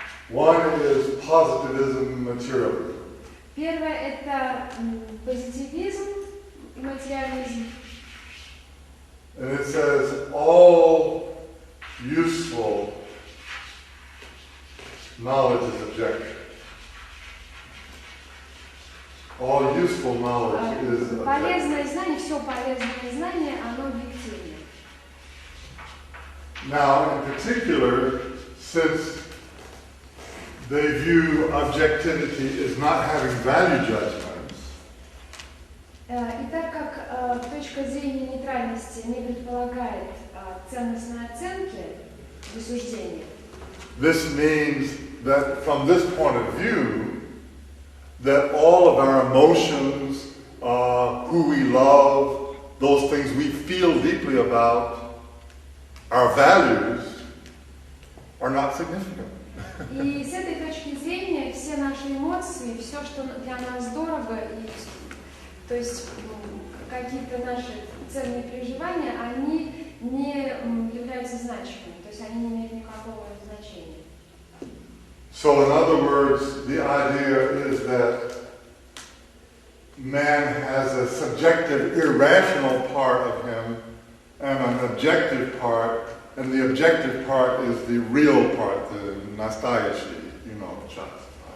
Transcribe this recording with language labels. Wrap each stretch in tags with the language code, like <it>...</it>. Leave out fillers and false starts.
<en>One is positivism, materialism.</en> <ru>Первое это позитивизм и материализм.</ru> <en>And it says all useful knowledge is objective. All useful knowledge is objective.</en> <ru>Полезное знание, все полезное знание, оно объективно.</ru> <en>Now, in particular, since they view objectivity as not having value judgments,</en> <ru>И так как точка зрения нейтральности не предполагает ценностной оценки присуждения,</ru> <en>this means that from this point of view, that all of our emotions, who we love, those things we feel deeply about, our values, are not significant.</en> <ru>И с этой точки зрения все наши эмоции, все, что для нас дорого, и, то есть какие-то наши ценные переживания, они не являются значимыми, то есть они не имеют никакого значения.</ru> <en>So in other words, the idea is that man has a subjective, irrational part of him and an objective part, and the objective part is the real part, the</en> <ru>настоящий, часть.</ru>